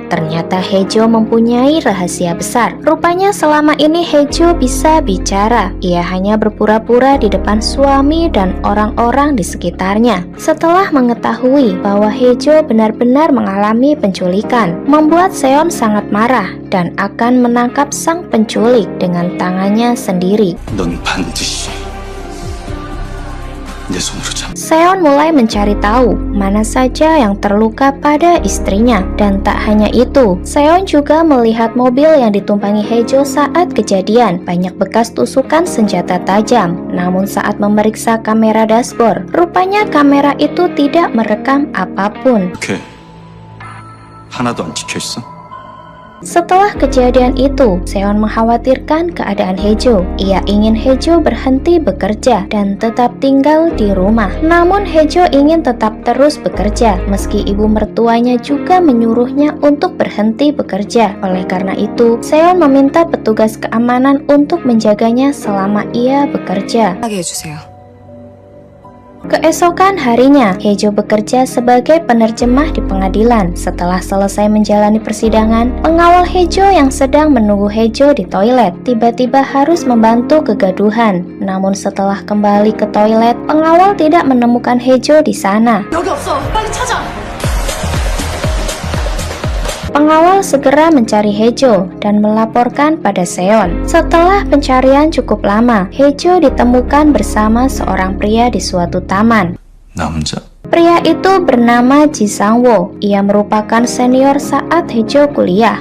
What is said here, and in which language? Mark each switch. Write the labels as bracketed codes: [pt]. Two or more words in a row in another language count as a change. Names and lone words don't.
[id] Ternyata Hejo mempunyai rahasia besar. Rupanya selama ini Hejo bisa bicara. Ia hanya berpura-pura di depan suami dan orang-orang di sekitarnya. Setelah mengetahui bahwa Hejo benar-benar mengalami penculikan, membuat Seon sangat marah dan akan menangkap sang penculik dengan tangannya sendiri. [ko] 넌 반드시 내 손으로 잡. [id] Seon mulai mencari tahu mana saja yang terluka pada istrinya. Dan tak hanya itu, Seon juga melihat mobil yang ditumpangi Hejo saat kejadian. Banyak bekas tusukan senjata tajam. Namun saat memeriksa kamera dashboard, rupanya kamera itu tidak merekam apapun. [ko] 오케이. 하나도 안 찍혀 있어? [id] Setelah kejadian itu, Seon mengkhawatirkan keadaan Hejo. Ia ingin Hejo berhenti bekerja dan tetap tinggal di rumah. Namun Hejo ingin tetap terus bekerja, meski ibu mertuanya juga menyuruhnya untuk berhenti bekerja. Oleh karena itu, Seon meminta petugas keamanan untuk menjaganya selama ia bekerja. [ko] 하게 해주세요. [id] Keesokan harinya, Hejo bekerja sebagai penerjemah di pengadilan. Setelah selesai menjalani persidangan, pengawal Hejo yang sedang menunggu Hejo di toilet tiba-tiba harus membantu kegaduhan. Namun setelah kembali ke toilet, pengawal tidak menemukan Hejo di sana. [ko] 여기 없어. 빨리 찾아. [id] Pengawal segera mencari Hejo dan melaporkan pada Seon. Setelah pencarian cukup lama, Hejo ditemukan bersama seorang pria di suatu taman. [ko] 남자. [id] Pria itu bernama Ji Sang-woo. Ia merupakan senior saat Hejo kuliah.